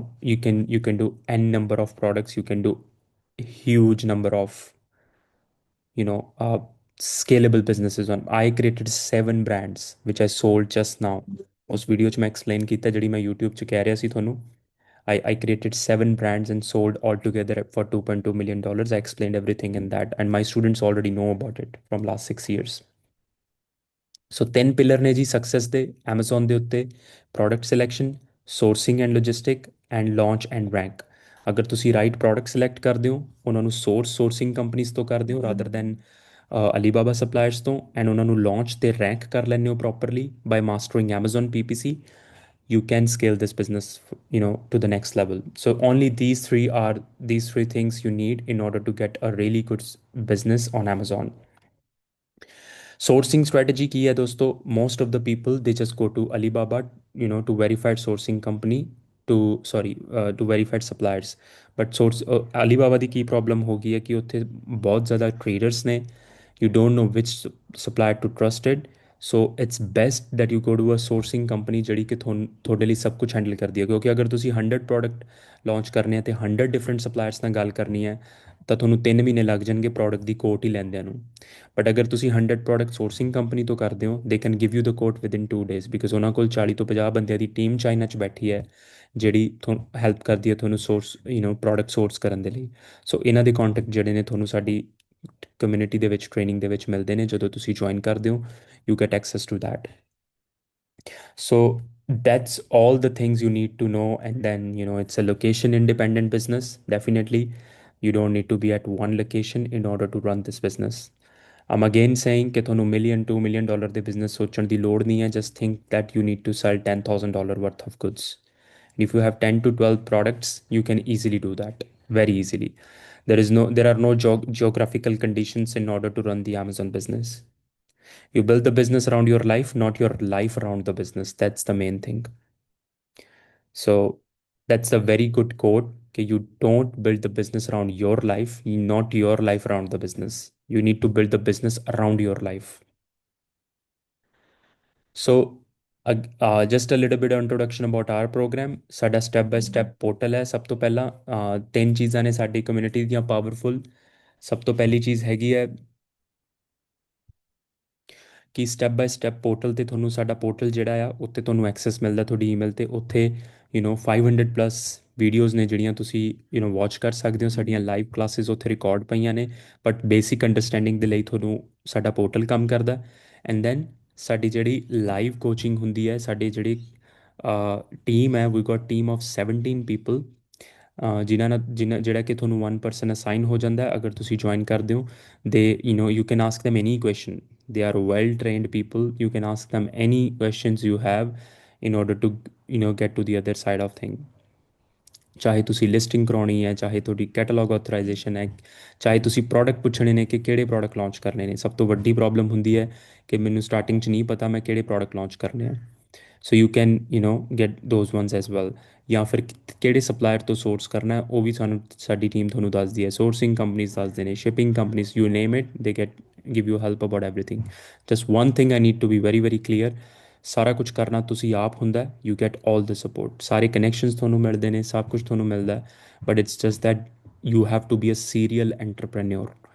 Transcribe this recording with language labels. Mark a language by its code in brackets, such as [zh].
[en] You can do n number of products. You can do a huge number of you know uh, scalable businesses. On I created 7 brands which I sold just now. [pa] ਉਸ video 'ਚ ਮੈਂ explain ਕੀਤਾ ਜਿਹੜੀ ਮੈਂ YouTube 'ਚ ਕਹਿ ਰਿਹਾ ਸੀ ਤੁਹਾਨੂੰ. [en] I created 7 brands and sold altogether for $2.2 million. I explained everything in that, and my students already know about it from last 6 years. [pa] So 3 pillar ਨੇ ਜੀ ਸਕਸੈਸ ਦੇ Amazon ਦੇ ਉੱਤੇ: product selection, sourcing and logistic, and launch and rank. ਅਗਰ ਤੁਸੀਂ right product select ਕਰਦੇ ਹੋ, ਉਹਨਾਂ ਨੂੰ ਸੋਰਸਿੰਗ ਕੰਪਨੀਜ਼ ਤੋਂ ਕਰਦੇ ਹੋ ਰਾਦਰ ਦੈਨ ਅਲੀਬਾਬਾ ਸਪਲਾਇਰਸ ਤੋਂ, ਐਂਡ ਉਹਨਾਂ ਨੂੰ ਲਾਂਚ ਤੇ ਰੈਂਕ ਕਰ ਲੈਂਦੇ ਹੋ properly by mastering Amazon PPC, [en] you can scale this business to the next level. So only these three things you need in order to get a really good business on Amazon. Sourcing strategy [hi] की है दोस्तों. [en] Most of the people, they just go to Alibaba, to verified sourcing company, to verified suppliers. [pa] But Alibaba ਦੀ Ki problem ਹੋ ਗਈ ਹੈ ਕਿ ਉੱਥੇ ਬਹੁਤ ਜ਼ਿਆਦਾ traders ਨੇ. [en] You don't know which supplier to trust it. So it's best that you go to a sourcing company [pa] ਜਿਹੜੀ ਕਿ ਤੁਹਾਡੇ ਲਈ ਸਭ ਕੁਝ ਹੈਂਡਲ ਕਰਦੀ ਹੈ, ਕਿਉਂਕਿ ਅਗਰ ਤੁਸੀਂ 100 ਪ੍ਰੋਡਕਟ ਲਾਂਚ ਕਰਨੇ ਆ ਤੇ 100 ਡਿਫਰੈਂਟ ਸਪਲਾਇਰਸ ਨਾਲ ਗੱਲ ਕਰਨੀ ਹੈ ਤਾਂ ਤੁਹਾਨੂੰ 3 ਮਹੀਨੇ ਲੱਗ ਜਾਣਗੇ ਪ੍ਰੋਡਕਟ ਦੀ ਕੋਟ ਹੀ ਲੈਂਦਿਆਂ ਨੂੰ. ਬਟ ਅਗਰ ਤੁਸੀਂ 100 ਪ੍ਰੋਡਕਟ ਸੋਰਸਿੰਗ ਕੰਪਨੀ ਤੋਂ ਕਰਦੇ ਹੋ, [en] they can give you the quote within 2 days, [pa] because ਉਹਨਾਂ ਕੋਲ 40 ਤੋਂ 50 ਬੰਦਿਆਂ ਦੀ ਟੀਮ ਚਾਈਨਾ 'ਚ ਬੈਠੀ ਹੈ ਜਿਹੜੀ ਤੁਹਾਨੂੰ ਹੈਲਪ ਕਰਦੀ ਹੈ ਤੁਹਾਨੂੰ ਪ੍ਰੋਡਕਟ ਸੋਰਸ ਕਰਨ ਦੇ ਲਈ. ਸੋ ਇਹਨਾਂ ਦੇ ਕੰਟੈਕਟ ਜਿਹੜੇ ਨੇ ਤੁਹਾਨੂੰ ਸਾਡੀ ਕਮਿਊਨਿਟੀ ਦੇ ਵਿੱਚ ਟ੍ਰੇਨਿੰਗ ਦੇ ਵਿੱਚ ਮਿਲਦੇ ਨੇ ਜਦੋਂ ਤੁਸੀਂ ਜੁਆਇਨ ਕਰਦੇ ਹੋ. [en] You get access to that. So that's all the things you need to know. And then it's a location independent business. Definitely you don't need to be at one location in order to run this business. I'm again saying [pa] ਕਿ ਤੁਹਾਨੂੰ million $2 million ਦੇ business ਸੋਚਣ ਦੀ ਲੋੜ ਨਹੀਂ ਹੈ. [en] Just think that you need to sell $10,000 worth of goods. And if you have 10 to 12 products, you can easily do that very easily. There are no geographical conditions in order to run the Amazon business. You build the business around your life, not your life around the business. That's the main thing. So that's a very good quote. Okay, you don't build the business around your life, not your life around the business. You need to build the business around your life. So just a little bit of introduction about our program. [pa] ਸਾਡਾ step by step portal ਹੈ. ਸਭ ਤੋਂ ਪਹਿਲਾਂ 3 ਚੀਜ਼ਾਂ ਨੇ ਸਾਡੀ community ਦੀਆਂ powerful. ਸਭ ਤੋਂ ਪਹਿਲੀ ਚੀਜ਼ ਹੈਗੀ ਹੈ ਕਿ ਸਟੈਪ ਬਾਈ ਸਟੈਪ ਪੋਰਟਲ ਤੇ ਤੁਹਾਨੂੰ ਸਾਡਾ ਪੋਰਟਲ ਜਿਹੜਾ ਆ ਉੱਤੇ ਤੁਹਾਨੂੰ ਐਕਸੈਸ ਮਿਲਦਾ ਤੁਹਾਡੀ ਈਮੇਲ ਤੇ. ਉੱਥੇ 500 ਪਲੱਸ ਵੀਡੀਓਜ਼ ਨੇ ਜਿਹੜੀਆਂ ਤੁਸੀਂ ਵਾਚ ਕਰ ਸਕਦੇ ਹੋ. ਸਾਡੀਆਂ ਲਾਈਵ ਕਲਾਸਿਸ ਉੱਥੇ ਰਿਕਾਰਡ ਪਈਆਂ ਨੇ. ਬਟ ਬੇਸਿਕ ਅੰਡਰਸਟੈਂਡਿੰਗ ਦੇ ਲਈ ਤੁਹਾਨੂੰ ਸਾਡਾ ਪੋਰਟਲ ਕੰਮ ਕਰਦਾ. ਐਂਡ ਦੈਨ ਸਾਡੀ ਜਿਹੜੀ ਲਾਈਵ ਕੋਚਿੰਗ ਹੁੰਦੀ ਹੈ, ਸਾਡੀ ਜਿਹੜੀ ਟੀਮ ਹੈ, [en] we got team of 17 people [pa] ਜਿਹੜਾ ਕਿ ਤੁਹਾਨੂੰ 1 ਪਰਸਨ ਅਸਾਈਨ ਹੋ ਜਾਂਦਾ ਅਗਰ ਤੁਸੀਂ ਜੁਆਇਨ ਕਰਦੇ ਹੋ. [en] You can ask them any question. They are well trained people. You can ask them any questions you have in order to get to the other side of thing. [pa] ਚਾਹੇ ਤੁਸੀਂ listing ਕਰਾਉਣੀ ਹੈ, ਚਾਹੇ ਤੁਹਾਡੀ catalogue authorisation ਹੈ, ਚਾਹੇ ਤੁਸੀਂ product ਪੁੱਛਣੇ ਨੇ ਕਿ ਕਿਹੜੇ ਪ੍ਰੋਡਕਟ ਲਾਂਚ ਕਰਨੇ ਨੇ. ਸਭ ਤੋਂ ਵੱਡੀ ਪ੍ਰੋਬਲਮ ਹੁੰਦੀ ਹੈ ਕਿ ਮੈਨੂੰ ਸਟਾਰਟਿੰਗ 'ਚ ਨਹੀਂ ਪਤਾ ਮੈਂ ਕਿਹੜੇ ਪ੍ਰੋਡਕਟ ਲਾਂਚ ਕਰਨੇ ਆ. [en] So you can get those ones as well. [pa] ਜਾਂ ਫਿਰ ਕਿਹੜੇ ਸਪਲਾਇਰ ਤੋਂ ਸੋਰਸ ਕਰਨਾ ਹੈ ਉਹ ਵੀ ਸਾਡੀ ਟੀਮ ਤੁਹਾਨੂੰ ਦੱਸਦੀ ਹੈ. [en] sourcing companies [pa] ਦੱਸਦੇ ਨੇ, [en] Shipping companies, you name it, they give you help about everything. Just one thing I need to be very very clear, [pa] ਸਾਰਾ ਕੁਝ ਕਰਨਾ ਤੁਸੀਂ ਆਪ ਹੁੰਦਾ. [en] You get all the support. [pa] ਸਾਰੇ connections ਤੁਹਾਨੂੰ ਮਿਲਦੇ ਨੇ, ਸਭ ਕੁਝ ਤੁਹਾਨੂੰ ਮਿਲਦਾ. [en] But it's just that you have to be a serial entrepreneur.